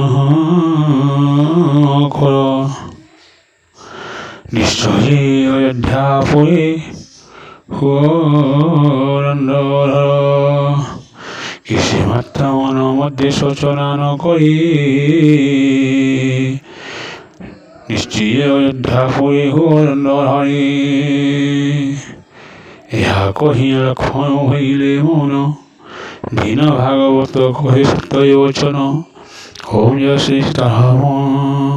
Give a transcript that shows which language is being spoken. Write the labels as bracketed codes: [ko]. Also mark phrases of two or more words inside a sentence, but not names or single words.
[or] କର ନିଶ୍ଚୟ ଅଯୋଧ୍ୟାପୁରୀ ହୁଅରଣ୍ଡର କିଛି ମାତ୍ର ମନ ମଧ୍ୟରେ ଶୋଚନା ନ କରି ନିଶ୍ଚୟ ଅଯୋଧ୍ୟା ପୁରୀ ହରି ଏହା କହି ଲକ୍ଷ୍ମଣ ହୋଇଲେ ମୌନ। ଦୀନ ଭାଗବତ କହେ ସତ୍ୟ ବଚନ। ଓମ୍ ଜୟ ଶ୍ରୀ ସୀତାରାମ।